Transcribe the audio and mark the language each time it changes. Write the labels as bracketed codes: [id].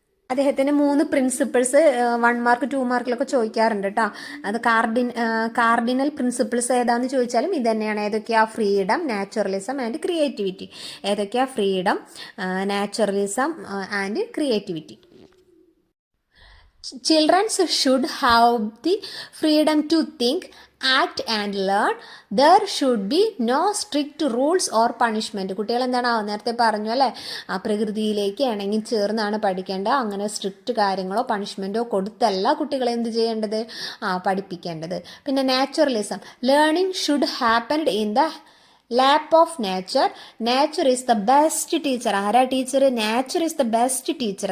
[ml] അദ്ദേഹത്തിന് 3 principles 1 mark 2 മാർക്കിലൊക്കെ ചോദിക്കാറുണ്ട് കേട്ടോ. അത് കാർഡിനൽ പ്രിൻസിപ്പിൾസ് ഏതാന്ന് ചോദിച്ചാലും ഇത് തന്നെയാണ്. ഏതൊക്കെയാ? Freedom, naturalism and creativity. ഏതൊക്കെയാ? Freedom, naturalism and creativity. [en] Children should have the freedom to think, act and learn. There should be no strict rules or punishment. [ml] കുട്ടികൾ എന്താണ് നേരത്തെ പറഞ്ഞു അല്ലേ, ആ പ്രകൃതിയിലേക്ക് ഇണങ്ങി ചേർന്നാണ് പഠിക്കേണ്ടത്. അങ്ങനെ സ്ട്രിക്റ്റ് കാര്യങ്ങളോ പണിഷ്മെൻറ്റോ കൊടുത്തല്ല കുട്ടികളെ എന്ത് ചെയ്യേണ്ടത്? പഠിപ്പിക്കേണ്ടത്. പിന്നെ naturalism. [en] Learning should happen in the lap of nature. Nature is the best teacher. [ml] ആരാ teacher? [en] Nature is the best teacher.